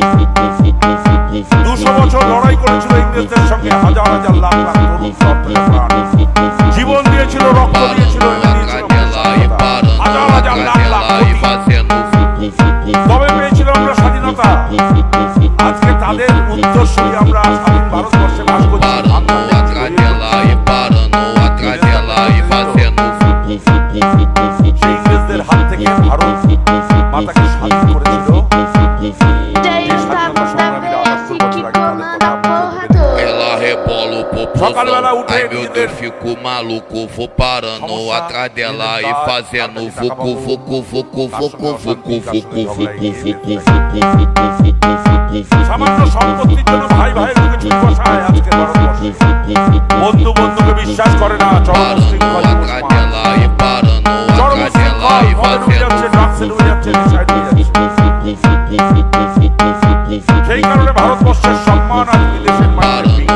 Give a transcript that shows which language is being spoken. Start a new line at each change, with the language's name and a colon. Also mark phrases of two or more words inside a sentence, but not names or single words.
Bangla: 200 বছর লড়াই করেছিল ইংরেজদের সঙ্গে, হাজার হাজার লাখ লাখ তরুণ জীবন দিয়েছিল, রক্ত দিয়েছিল, হাজার হাজার লাখ লাখ তবে পেয়েছিল আমরা স্বাধীনতা। আজকে তাদের উত্তরসূরি আমরা স্বাধীন ভারতবর্ষে বাস করছি। ইংরেজদের হাত থেকে ভারত মাতাকে স্বাধীন করেছিল।
Portuguese: Popozão. Ai meu Deus, fico maluco. Vou parando atrás dela e fazendo fucu, fucu, fucu, fucu, fucu, fucu, fucu, fucu,
Bangla: সামান্য সম্পত্তির জন্য ভাই ভাইয়ের মুখে ছুরি বসায় আজকে ভারতবর্ষে। বন্ধু বন্ধুকে বিশ্বাস করে না, চরম উশৃঙ্খল সেই কারণে ভারতবর্ষের সম্মান আজ বিদেশের মাটিতে।